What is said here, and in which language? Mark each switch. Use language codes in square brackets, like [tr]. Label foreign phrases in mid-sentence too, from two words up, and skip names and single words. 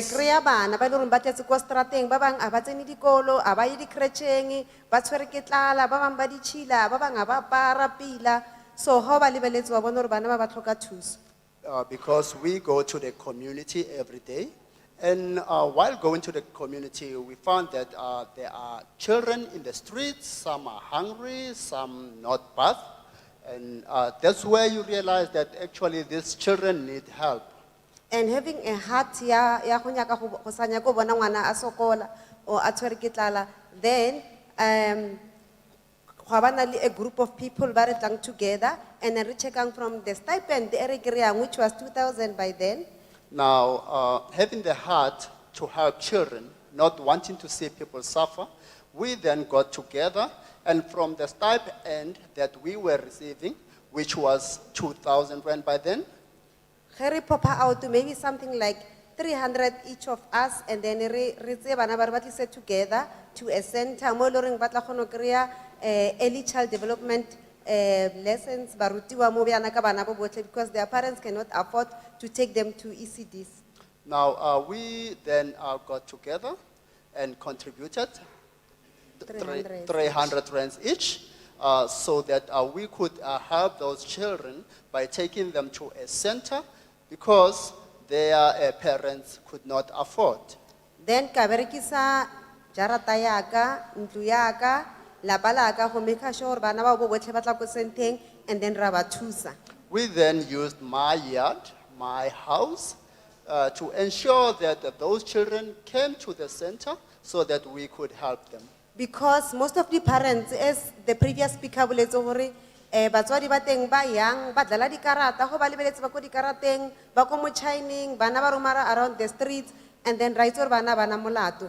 [en] Because- [tn] kreya bana ba ile gore ba tletse kwa strateng ba bang a ba tsene dikolo a ba ye dikretšheng ba tshwere ke tlala ba bang ba ditšhila ba bang a ba para pila so ha ba lebeletse ba bona gore bana ba ba tlhoka thuso. [en] Because we go to the community every day. And while going to the community, we found that there are children in the streets, some are hungry, some not bathed. And that's where you realize that actually these children need help. And having a heart [tn] ya go nyaka go sa nyaka go bona ngwana a sokola or a tshwere ke tlala, then go ba na le [en] a group of people [tn] ba re tlang together [en] and then [tn] re checkang [en] from the stipend [tn] e re kry-ang, [en] which was 2,000 by then. Now, having the heart to help children, not wanting to see people suffer, we then got together, and from the stipend that we were receiving, which was 2,000 rand by then, [tn] Ge re popa [en] out to maybe something like 300 each of us, and then [tn] re tse bana ba re ba tlise [en] together to a center [tn] mo e le goreng ba tla kgona go kry-a [en] early child development lessons [tn] ba rutiwa mo bjana ka bana bo botlhe [en] because their parents cannot afford to take them to ECDs. now we then got together and contributed 300 rands each, so that we could help those children by taking them to a center because their parents could not afford. [tn] Then ka berekisa jarata ya ka, ntlo ya ka, lapa la ka go [en] make sure [tn] gore bana ba bo botlhe ba tla ko centeng [en] and then [tn] ra ba thusa. [en] We then used my yard, my house, to ensure that those children came to the center so that we could help them. Because most of the parents, as the previous speaker [tn] boletse gore batswadi ba teng ba yang ba dlala dikarata go ba lebeletse ba ko dikarateng ba ko mo chining bana ba romara [en] around the streets and then right or [tn] bana molato.